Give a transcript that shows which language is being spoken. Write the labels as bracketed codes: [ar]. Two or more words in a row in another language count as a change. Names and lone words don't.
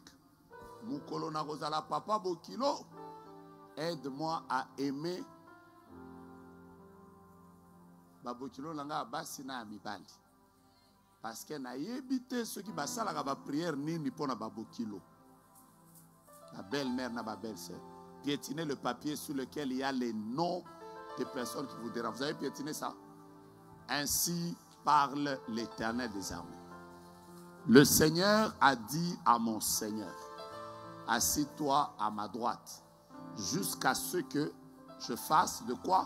[ln] Mukolo na kozala papa bokilo. [fr] Aide-moi à aimer [ln] babokilo langa basi na mibali. [fr] Parce que [ln] na yebite [fr] ceux qui [ln] basala ka ba prière nini pona babokilo. [fr] La belle-mère [ln] na ba [fr] belle-sœur. Piétinez le papier sur lequel il y a les noms des personnes qui vous dérangent. Vous avez piétiné ça? Ainsi parle l'Éternel des armées. Le Seigneur a dit à mon Seigneur, assis-toi à ma droite, jusqu'à ce que je fasse de quoi?